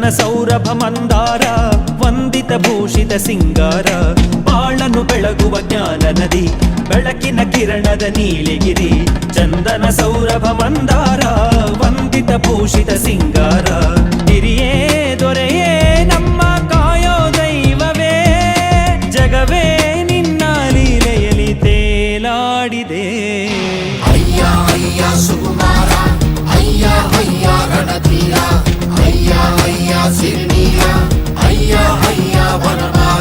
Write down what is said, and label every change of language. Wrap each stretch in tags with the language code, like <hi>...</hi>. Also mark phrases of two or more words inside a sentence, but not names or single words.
<kn>ಸೌರಭ ಮಂದಾರ ವಂದಿತ ಭೂಷಿತ ಸಿಂಗಾರ ಬಾಳನ್ನು ಬೆಳಗುವ ಜ್ಞಾನ ನದಿ ಬೆಳಕಿನ ಕಿರಣದ ನೀಲಿಗಿರಿ ಚಂದನ ಸೌರಭ ಮಂದಾರ ವಂದಿತ ಭೂಷಿತ ಸಿಂಗಾರ ಹಿರಿಯೇ ದೊರೆಯೇ ನಮ್ಮ ಕಾಯೋ ದೈವವೇ ಜಗವೇ ನಿನ್ನ ಲೀಲೆಯಲ್ಲಿ ತೇಲಾಡಿದೆ</kn> <te>అయ్యా అయ్యా సుకుమార అయ్యా అయ్యా రణధీర అయ్యా అయ్యా సిరినీల అయ్యా అయ్యా వనమాల</te>